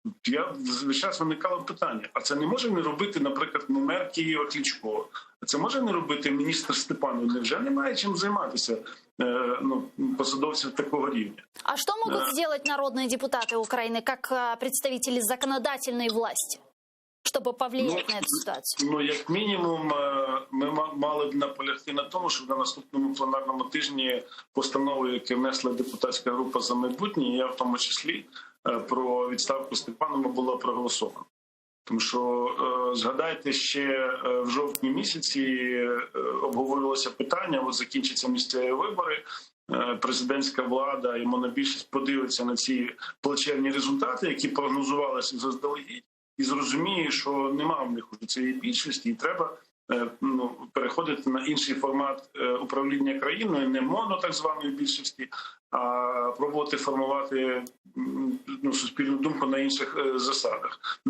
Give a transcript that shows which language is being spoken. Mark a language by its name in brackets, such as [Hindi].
[Ukrainian] Я весь час виникало питання, а це не може не робити, наприклад, мер Києва Кличко? А це може не робити міністр Степанов? Невже немає чим займатися посадовців такого рівня? [Russian] А что могут сделать народные депутаты Украины как представители законодательной власти, чтобы повлиять на эту ситуацию? [Ukrainian] Як мінімум, ми мали б наполягти на тому, щоб на наступному пленарному тижні постанови, які внесла депутатська група «За майбутнє», я в тому числі, про відставку Степанова було проголосовано. Тому що, згадайте, ще в жовтні місяці обговорювалося питання, от закінчаться місцеві вибори, президентська влада і монобільшість подивиться на ці плачевні результати, які прогнозувалися заздалегідь, і зрозуміє, що нема в них уже цієї більшості, і треба переходити на інший формат управління країною, не моно так званої більшості, а пробувати формувати суспільну думку на інших засадах.